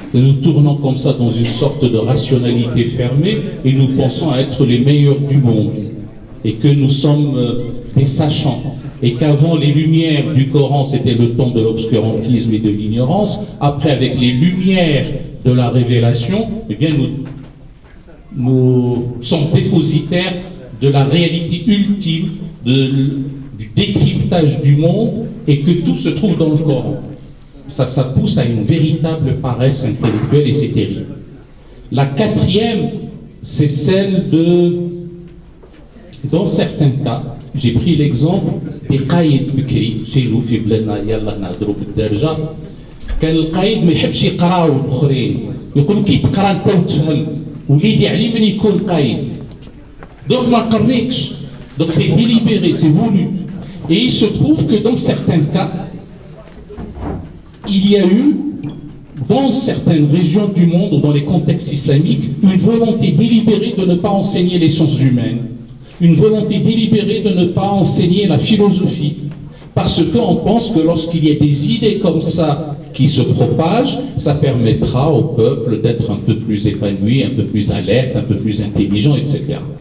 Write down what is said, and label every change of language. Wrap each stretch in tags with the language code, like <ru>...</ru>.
<fr>Nous tournons comme ça dans une sorte de rationalité fermée et nous pensons être les meilleurs du monde et que nous sommes des sachants et qu'avant les lumières du Coran c'était le temps de l'obscurantisme et de l'ignorance, après avec les lumières de la révélation, eh bien nous sommes dépositaires de la réalité ultime, du décryptage du monde et que tout se trouve dans le Coran. Ça pousse à une véritable paresse intellectuelle et c'est terrible. La quatrième, c'est celle de, dans certains cas, j'ai pris l'exemple des qaïd bikri, chez nous,</fr> <ar>في بلادنا يلا نهضروا بالدارجة، كان القايد ما يحبش يقراو الآخرين، يقولوا كي تقرا أنت وتفهم، وليدي علي من يكون قايد.</ar> <fr>Donc</fr> <ar>ما نقريكش.</ar> <fr>Donc c'est délibéré, c'est voulu. Et il se trouve que dans certains cas, il y a eu, dans certaines régions du monde ou dans les contextes islamiques, une volonté délibérée de ne pas enseigner les sciences humaines, une volonté délibérée de ne pas enseigner la philosophie, parce qu'on pense que lorsqu'il y a des idées comme ça qui se propagent, ça permettra au peuple d'être un peu plus épanoui, un peu plus alerte, un peu plus intelligent, etc.</fr>